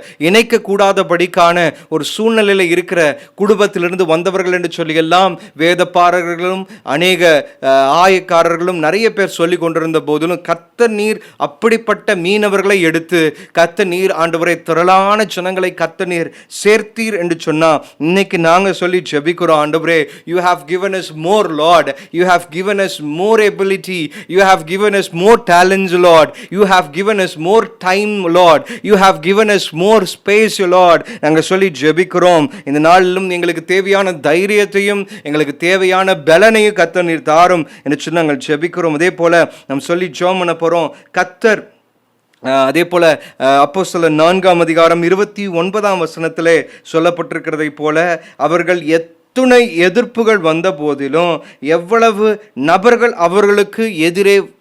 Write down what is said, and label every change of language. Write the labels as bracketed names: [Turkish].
[Tamil] இணைக்கக்கூடாதபடிக்கான ஒரு சூழ்நிலையில் இருக்கிற குடும்பத்திலிருந்து வந்தவர்கள் என்று சொல்லி எல்லாம் வேதப்பாரர்களும் அநேக ஆயக்காரர்களும் நிறைய பேர் சொல்லி கொண்டிருந்த போதிலும் கர்த்தர் நீர் அப்படிப்பட்ட மீனவர்களை எடுத்து கர்த்தர் நீர் ஆண்டவரே திரளான ஜனங்களை கர்த்தர் நீர் சேர்த்தீர் என்று சொன்னா இன்னைக்கு நாங்க சொல்லி ஜெபிக்கிறோம். ஆண்டவரே, [English] you have given us more Lord, you have given us more ability, you have given us more talents Lord, you have given us more time Lord, you have given us more space Lord. [Tamil] நாங்க சொல்லி ஜெபிக்கிறோம். இந்த நாளிலும் எங்களுக்கு தேவையான தைரியத்தையும் எங்களுக்கு தேவையான பலனையும் கர்த்தர் நீர் தாரும் என்று சொல்லி நாங்கள் ஜெபிக்கிறோம். அதே போல நாம் சொல்லி ஜெபம் பண்ண போறோம். கர்த்தர் அதே போல அப்போஸ்தலர் 4ஆம் அதிகாரம் 29ஆம் வசனத்திலே சொல்லப்பட்டிருக்கிறதை போல அவர்கள் எத்துணை எதிர்ப்புகள் வந்த போதிலும், எவ்வளவு நபர்கள் அவர்களுக்கு எதிரே